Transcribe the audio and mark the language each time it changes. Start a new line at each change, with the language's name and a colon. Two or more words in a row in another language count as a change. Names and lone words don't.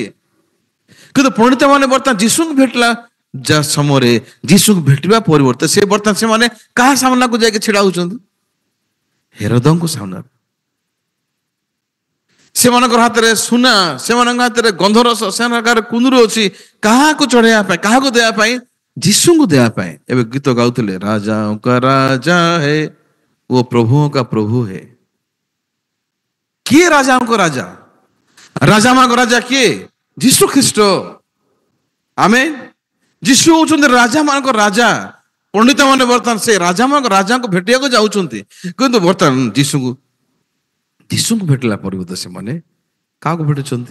Odia: କିନ୍ତୁ ପଣ୍ଡିତ ମାନେ ବର୍ତ୍ତମାନ ଯୀଶୁଙ୍କୁ ଭେଟିଲା ଯା ସମୟରେ ଯୀଶୁଙ୍କୁ ଭେଟିବା ପରିବର୍ତ୍ତେ ସେ ବର୍ତ୍ତମାନ ସେମାନେ କାହା ସାମ୍ନାକୁ ଯାଇକି ଛିଡା ହଉଛନ୍ତି? ହେରୋଦଙ୍କ ସାମ୍ନାରେ। ସେମାନଙ୍କର ହାତରେ ସୁନା, ସେମାନଙ୍କ ହାତରେ ଗନ୍ଧରସ, ସେମାନଙ୍କ ହାତରେ କୁନ୍ଦୁରୁ ଅଛି। କାହାକୁ ଚଢେଇବା ପାଇଁ, କାହାକୁ ଦେବା ପାଇଁ? ଯୀଶୁଙ୍କୁ ଦେବା ପାଇଁ। ଏବେ ଗୀତ ଗାଉଥିଲେ,
Hindi: ରାଜାओं का राजा है वो प्रभुओं का प्रभु है।
Odia: କିଏ ରାଜାଙ୍କ ରାଜା? ରାଜାମାନଙ୍କ ରାଜା କିଏ? ଯୀଶୁ ଖ୍ରୀଷ୍ଟ। ଆମେନ୍। ଯୀଶୁ ହଉଛନ୍ତି ରାଜାମାନଙ୍କ ରାଜା। ପଣ୍ଡିତ ମାନେ ବର୍ତ୍ତମାନ ସେ ରାଜାମାନଙ୍କ ରାଜାଙ୍କୁ ଭେଟିବାକୁ ଯାଉଛନ୍ତି। କିନ୍ତୁ ବର୍ତ୍ତମାନ ଯୀଶୁଙ୍କୁ ଭେଟିଲା ପରିବର୍ତ୍ତେ ସେମାନେ କାହାକୁ ଭେଟୁଛନ୍ତି?